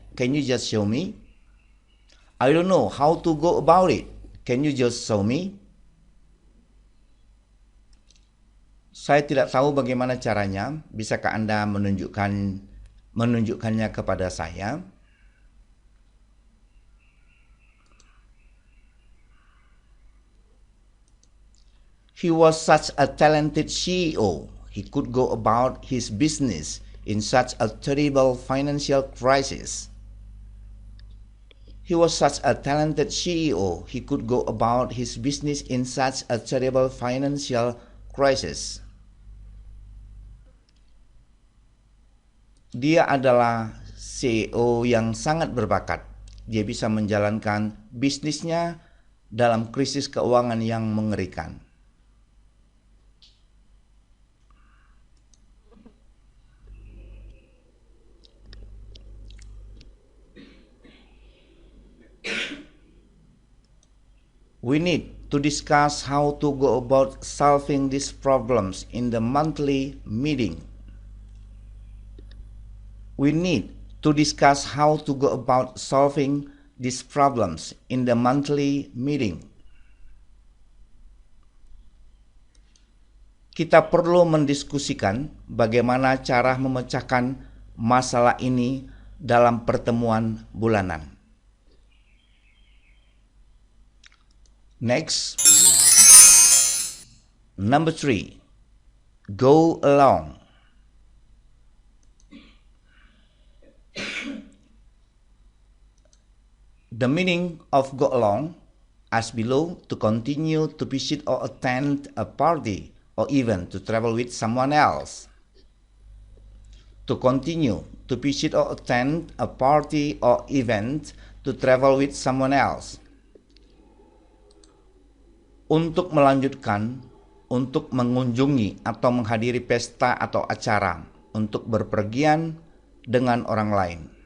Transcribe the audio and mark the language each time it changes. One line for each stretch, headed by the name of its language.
English: Can you just show me? I don't know how to go about it. Can you just show me?
Indonesian: Saya tidak tahu bagaimana caranya. Bisakah Anda menunjukkannya kepada saya?
English: He was such a talented CEO. He could go about his business in such a terrible financial crisis. He was such a talented CEO. He could go about his business in such a terrible financial crisis.
Indonesian: Dia adalah CEO yang sangat berbakat. Dia bisa menjalankan bisnisnya dalam krisis keuangan yang mengerikan.
English: We need to discuss how to go about solving these problems in the monthly meeting. We need to discuss how to go about solving these problems in the monthly meeting.
Indonesian: Kita perlu mendiskusikan bagaimana cara memecahkan masalah ini dalam pertemuan bulanan.
English: Next, number 3, go along. The meaning of go along as below: to continue, to visit or attend a party, or even to travel with someone else. To continue, to visit or attend a party or event, to travel with someone else.
Indonesian: Untuk melanjutkan, untuk mengunjungi atau menghadiri pesta atau acara, untuk berpergian dengan orang lain.